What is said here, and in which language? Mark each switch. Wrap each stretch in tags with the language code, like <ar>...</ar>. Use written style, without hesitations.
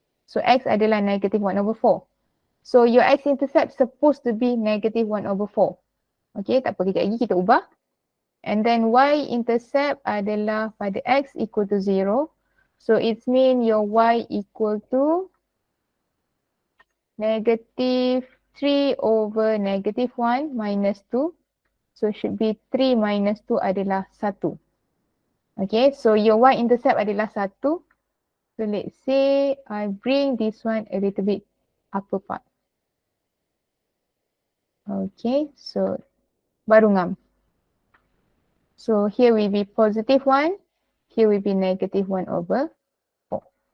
<en>So x</en> <ms>adalah</ms> <en>negative 1 over 4. So your x-intercept supposed to be negative 1 over 4.</en> <ms>Okay, tak apa, kejap lagi kita ubah.</ms> <en>And then y-intercept</en> <ms>adalah</ms> <en>pada x equal to 0. So it means your y equal to negative 3 over negative 1 minus 2. So should be 3 minus 2</en> <ms>adalah</ms> <en>1. Okay, so your y-intercept</en> <ms>adalah</ms> <en>1. So let's say I bring this one a little bit upper part. Okay, so</en> <ms>baru ngam.</ms> <en>So here will be positive 1. Here will be negative 1 over 4.</en>